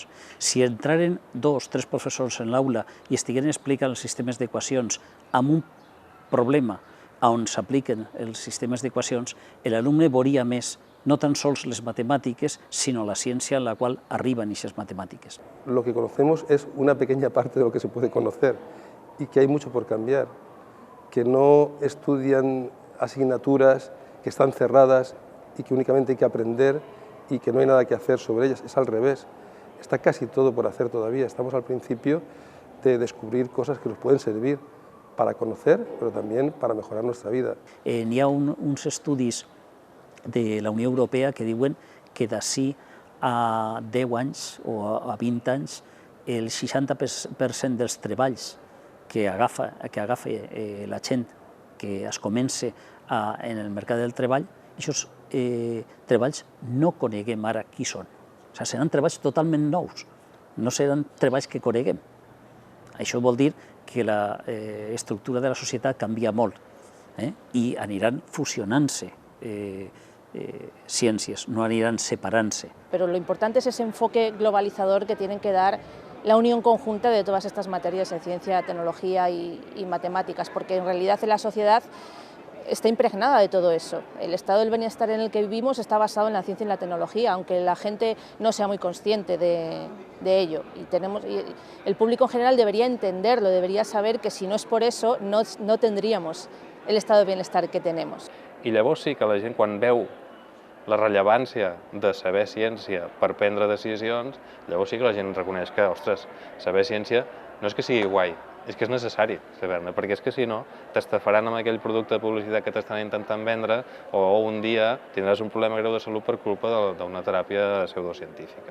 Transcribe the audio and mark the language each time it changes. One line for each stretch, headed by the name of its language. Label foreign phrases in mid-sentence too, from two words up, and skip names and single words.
Catalan: Si entraren 2 o 3 professors en l'aula i estigueren explicant els sistemes d'equacions amb un problema on s'apliquen els sistemes d'equacions, l'alumne veuria més no tan sols les matemàtiques, sinó la ciència en la qual arriben aquestes matemàtiques.
Spanish: Lo que conocemos es una pequeña parte de lo que se puede conocer y que hay mucho por cambiar, que no estudian asignaturas que están cerradas y que únicamente hay que aprender y que no hay nada que hacer sobre ellas, es al revés. Está casi todo por hacer todavía, estamos al principio de descubrir cosas que nos pueden servir para conocer, pero también para mejorar nuestra vida.
Catalan: N'hi ha uns estudis de la Unió Europea que diuen que d'ací a 10 anys o a 20 anys el 60% dels treballs que agafa la gent que es comença en el mercat del treball, aquests treballs no coneguem ara qui són. O sigui, seran treballs totalment nous, no seran treballs que coneguem. Això vol dir que l'estructura de la societat canvia molt i aniran fusionant-se ciències, no aniran separant-se.
Spanish: Pero lo importante es ese enfoque globalizador que tienen que dar la unión conjunta de todas estas materias en ciencia, tecnología y matemáticas, porque en realidad en la sociedad está impregnada de todo eso. El estado del bienestar en el que vivimos está basado en la ciencia y en la tecnología, aunque la gente no sea muy consciente de ello. Y el público en general debería entenderlo, debería saber que si no es por eso no tendríamos el estado de bienestar que tenemos.
Catalan: I llavors sí que la gent, quan veu la rellevància de saber ciència per prendre decisions, llavors sí que la gent reconeix que, ostres, saber ciència no és que sigui guai, és que és necessari saber-ne, perquè és que si no t'estafaran amb aquell producte de publicitat que t'estan intentant vendre o un dia tindràs un problema greu de salut per culpa d'una teràpia pseudocientífica.